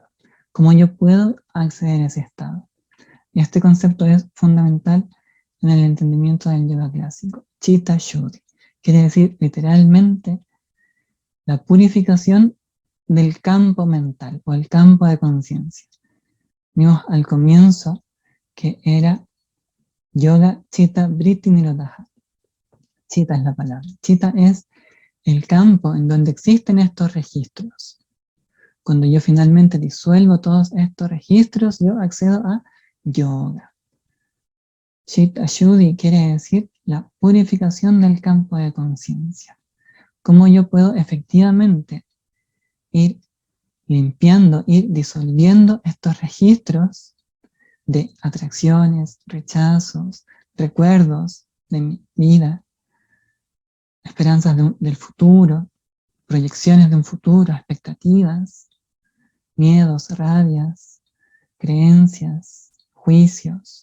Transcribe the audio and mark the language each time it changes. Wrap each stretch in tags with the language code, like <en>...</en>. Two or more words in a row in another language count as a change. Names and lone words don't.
<es>¿Cómo yo puedo acceder a ese estado? Y este concepto es fundamental en el entendimiento del yoga clásico.</es> <sa>Chitta Shuddhi</sa> <es>quiere decir literalmente la purificación del campo mental o el campo de conciencia. Vimos al comienzo que era</es> <sa>yoga chitta vritti nirodha.</sa> <es>Chitta es la palabra. Chitta es el campo en donde existen estos registros. Cuando yo finalmente disuelvo todos estos registros, yo accedo a yoga.</es> <sa>Chitta Shuddhi</sa> <es>quiere decir la purificación del campo de conciencia. ¿Cómo yo puedo efectivamente ir limpiando, ir disolviendo estos registros de atracciones, rechazos, recuerdos de mi vida, esperanzas del futuro, proyecciones de un futuro, expectativas, miedos, rabias, creencias, juicios?</es>